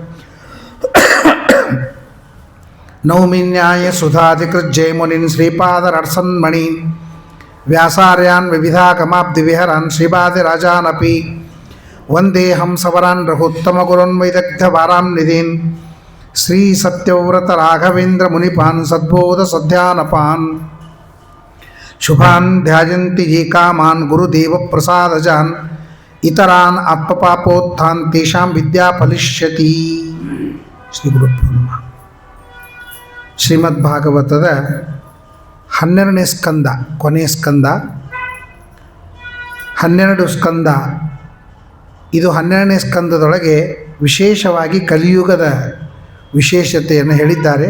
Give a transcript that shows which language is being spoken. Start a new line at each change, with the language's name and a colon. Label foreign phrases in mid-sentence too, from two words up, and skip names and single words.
Sanskrit: नौमिन्याय सुधाधिकृज्जयमुनीन् श्रीपादरसन्मणीन् व्यासार्यान् विविधागमाब्धिविहरान् श्रीपादिराजानपि वन्दे हंसवरान् रघुत्तमगुरुन् वैदग्ध्यवारान्निधीन् श्री सत्यव्रत राघवेन्द्र मुनिपान् सद्बोध सध्यानपान् शुभान् ध्यायन्ति ये कामान् गुरुदेव प्रसादजान् इतरान् आत्मपापोत्थान् तेषां विद्या फलिष्यति. ಶ್ರೀ ಗುರುಭ್ಯೋ ನಮಃ.
Kannada: ಶ್ರೀಮದ್ಭಾಗವತದ 12ನೇ ಸ್ಕಂದ, ಕೊನೆಯ ಸ್ಕಂದ. 12 ಸ್ಕಂದ. ಇದು 12ನೇ ಸ್ಕಂದದೊಳಗೆ ವಿಶೇಷವಾಗಿ ಕಲಿಯುಗದ ವಿಶೇಷತೆಯನ್ನು ಹೇಳಿದ್ದಾರೆ.